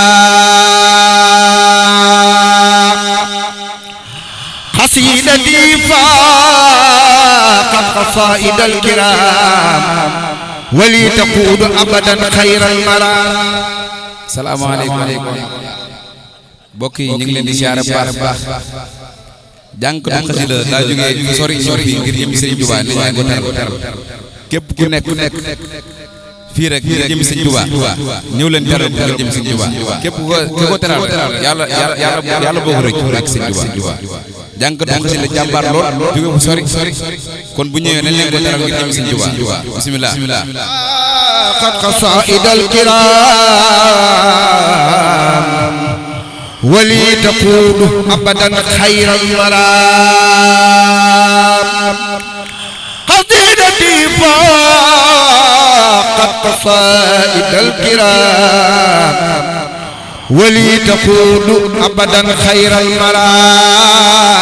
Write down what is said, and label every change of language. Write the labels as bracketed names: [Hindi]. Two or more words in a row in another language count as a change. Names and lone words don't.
[Arabic] قصيدتي فاقت قصائد الكرام ولي تقود أبدا خير المرام. السلام عليكم [Wolof] mbokk yi ñu ngi leen di siyaare baax jànkatu xasida daa jógee fu sori ñëw fii ngir jëm Sëriñ Tuubaa ni ñu ko teral képp ku nekk fii rek ngir jëm Sëriñ Tuubaa ñëw leen teral ngir jëm Sëriñ Tuubaa képp ku ko teral yàlla boo ko rëcc ak Sëriñ Tuubaa jànkatu xasida jàmbaar lool jóge fu sori kon bu ñëwee nañ leen ko teral ngir jëm Sëriñ Tuubaa bismillah [Arabic] قد قصائد الكرام ولي تقود أبدا خير المرام. قصيدتي فاقت قصائد الكرام ولي تقود أبدا خير المرام.